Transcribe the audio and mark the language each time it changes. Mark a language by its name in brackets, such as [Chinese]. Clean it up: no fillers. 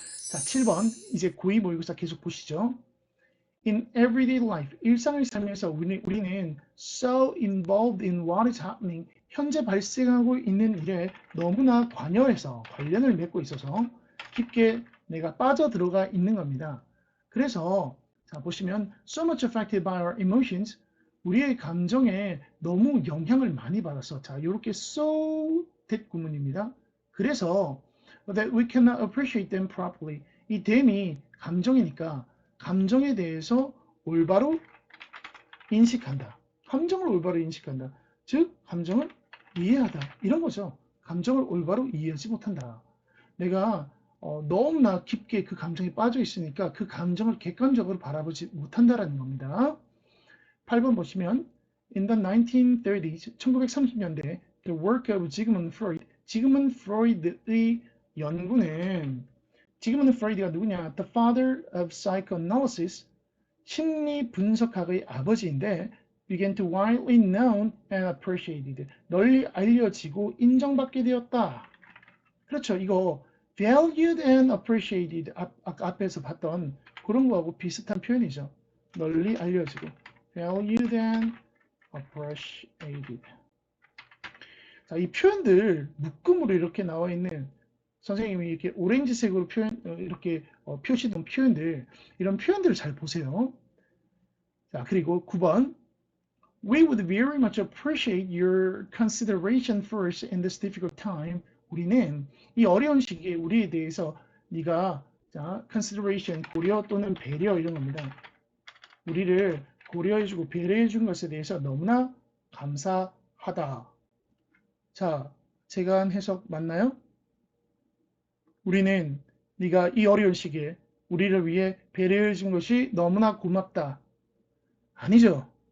[Korean] 자, 7번 이제 고2 모의고사 계속 보시죠. [English] In everyday life, [Korean] 일상을 살면서 우리는 [English] so involved in what is happening, [Korean] 현재 발생하고 있는 일에 너무나 관여해서 관련을 맺고 있어서 깊게 내가 빠져들어가 있는 겁니다. 그래서 자, 보시면 [English] so much affected by our emotions. [Korean] 우리의 감정에 너무 영향을 많이 받아서 자, 이렇게 so that 구문입니다. [English] 그래서 that we cannot appreciate them properly. [Korean] 이 them이 감정이니까 감정에 대해서 올바로 인식한다. 감정을 올바로 인식한다. 즉 감정을 이해하다. 이런 거죠. 감정을 올바로 이해하지 못한다. 내가 너무나 깊게 그 감정에 빠져 있으니까 그 감정을 객관적으로 바라보지 못한다라는 겁니다. 8번 보시면 [English] In the 1930s, [Korean] 1930년대 [English] The work of Sigmund Freud, [Korean] 지그문드 프로이드의 연구는 지그문드 프로이드가 누구냐? [English] The father of psychoanalysis, [Korean] 심리 분석학의 아버지인데 [English] began to widely known and appreciated, [Korean] 널리 알려지고 인정받게 되었다. 그렇죠. 이거 valued and appreciated 앞에서 봤던 그런 거하고 비슷한 표현이죠. 널리 알려지고 valued and appreciated. 자, 이 표현들 묶음으로 이렇게 나와 있는 선생님이 이렇게 오렌지색으로 이렇게 표시된 표현들, 이런 표현들을 잘 보세요. 자, 그리고 9번 [English] We would very much appreciate your consideration first in this difficult time. [Korean] 우리는 이 어려운 시기에 우리에 대해서 네가 자, consideration, 고려 또는 배려 이런 겁니다. 우리를 고려해주고 배려해준 것에 대해서 너무나 감사하다. 자, 제가 한 해석 맞나요? 우리는 네가 이 어려운 시기에 우리를 위해 배려해준 것이 너무나 고맙다. 아니죠.